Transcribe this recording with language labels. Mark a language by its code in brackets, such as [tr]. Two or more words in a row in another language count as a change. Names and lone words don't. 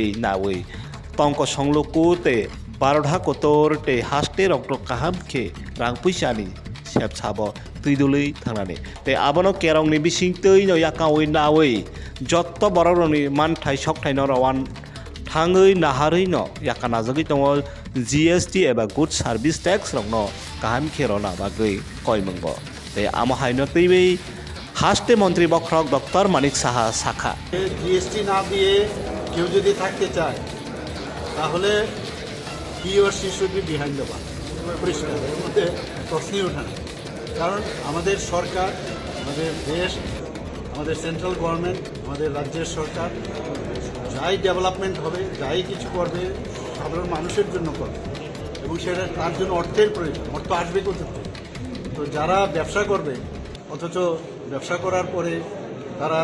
[trp] नावै तंको संलुकु ते बारहा कोतर ते हास्ते रक्ट काहामखे रां पैसानि सेबसाबो त्रिदुलै थांनानै ते आबनो केरंनि बिसिंतै न याकावै नावै जत्त बररनि मानथाय सकथाय न रवान थाङै नाहारै न याकाना जगै तंगो जीएसटी एबा [en] good service tax [trp] रंग काहाम खेरना बागै कयमंगो ते आमहायनो तैबै हास्ते मंत्री बख्रक डॉक्टर मानिक साहा शाखा [bn] জিএসটি না দিয়ে কেউ যদি থাকতে চায় তাহলে [en] he or she should be behind the bar [bn] পরিষ্কার এর মধ্যে প্রশ্নই ওঠে না কারণ আমাদের সরকার আমাদের দেশ আমাদের [en] central government [bn] আমাদের রাজ্যের সরকার যাই ডেভেলপমেন্ট হবে যাই কিছু করবে সাধারণ মানুষের জন্য করবে এবং সেটা তার জন্য অর্থের প্রয়োজন অর্থ আসবে কোথা থেকে তো যারা ব্যবসা করবে অথচ ব্যবসা করার পরে তারা